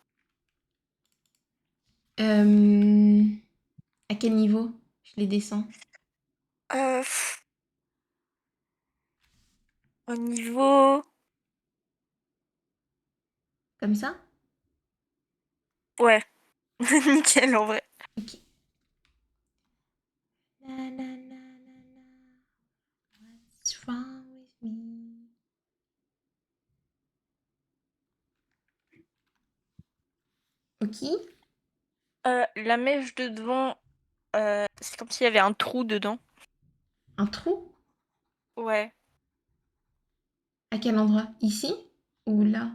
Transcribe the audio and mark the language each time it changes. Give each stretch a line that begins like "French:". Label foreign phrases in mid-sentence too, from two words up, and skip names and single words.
French: Euh, à quel niveau je les descends? Euh, Au niveau. Comme ça? Ouais. Nickel, en vrai. Ok. Na, na, na, na, na.
English: What's wrong with me?
French: Ok. La mèche de devant, c'est comme s'il y avait un trou dedans. Un trou? Ouais. À quel endroit? Ici? Ou là?